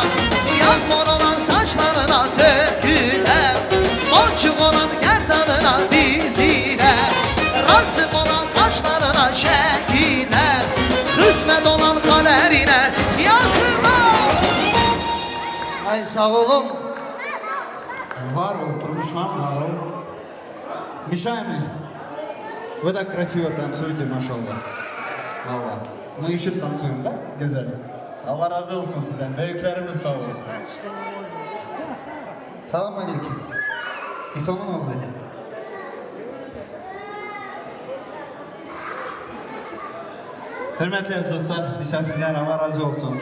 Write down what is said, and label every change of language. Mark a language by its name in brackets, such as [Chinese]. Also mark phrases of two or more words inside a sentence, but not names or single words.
[Turkish] Yağmur olan saçlarına tüküler, Onçum olan gerdanına diziler, Rastım olan kaşlarına çekiler, Kısmet olan kaderine yazılar. Ay sağ olun. Var ol, Turmuşhan, var ol. [Russian] Мешай мне. Вы так красиво танцуете, машаллах. Valla. Мы еще станцуем, да? [Turkish] Güzel. Allah razı olsun sizden. Büyüklerimiz sağ olsun. [Arabic] سلام عليكم. [Turkish] İsa'nın oğlu. Hürmetli aziz dostlar, misafirler Allah razı olsun.